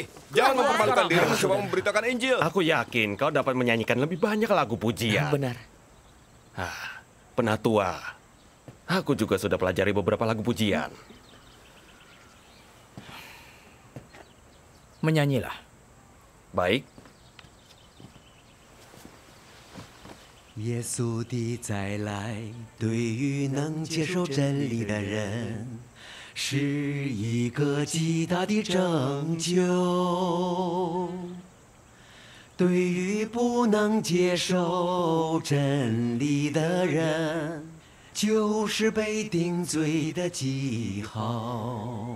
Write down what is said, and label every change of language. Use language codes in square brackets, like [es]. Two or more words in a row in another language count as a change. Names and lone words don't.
[id] Jangan mempermalukan dirimu coba memberitakan Injil. Aku yakin kau dapat menyanyikan lebih banyak lagu pujian. Benar. Penatua, aku juga sudah pelajari beberapa lagu pujian. Menyanyilah. Baik. [zh] 耶稣的再来，对于能接受真理的人，是一个极大的拯救。对于不能接受真理的人，就是被定罪的记号。